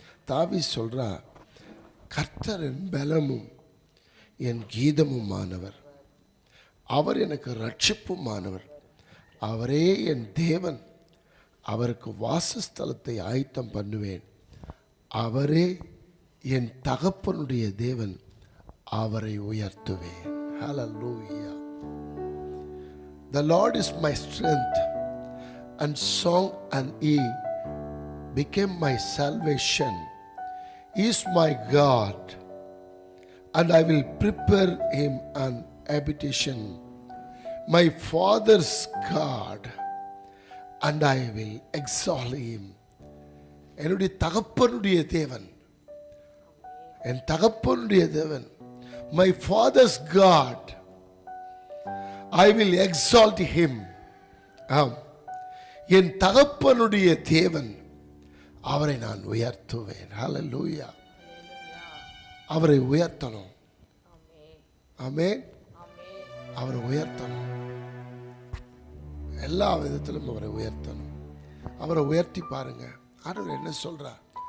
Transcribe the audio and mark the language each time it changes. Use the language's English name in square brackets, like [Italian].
[Tamil] தாவீது சொல்றார், கர்த்தர் என் பலமும் என் கீதமுமானவர், அவர் எனக்கு ரட்சிப்புமானவர், அவரே என் தேவன், அவருக்கு வாசஸ்தலத்தை ஆயத்தம் பண்ணுவேன், அவரே என் தகப்பனுடைய தேவன், அவரை உயர்த்துவேன். [English] Hallelujah. The Lord is my strength, and song and he became my salvation. is my God, and I will prepare him an habitation. My father's God, and I will exalt him. [Tamil] என்னுடைய தகப்பனுடைய தேவன், என் தகப்பனுடைய தேவன், [English] my father's God, I will exalt him. [Tamil] ஆம், என் தகப்பனுடைய தேவன், அவரை நான் உயர்த்துவேன். ஹல்லேலூயா. அவரை உயர்த்தணும். ஆமென். அவரை உயர்த்தணும். எல்லா விதத்திலும் அவரை உயர்த்தணும். அவரை உயர்த்தி பாருங்க. ஆண்டவர் என்ன சொல்றார்?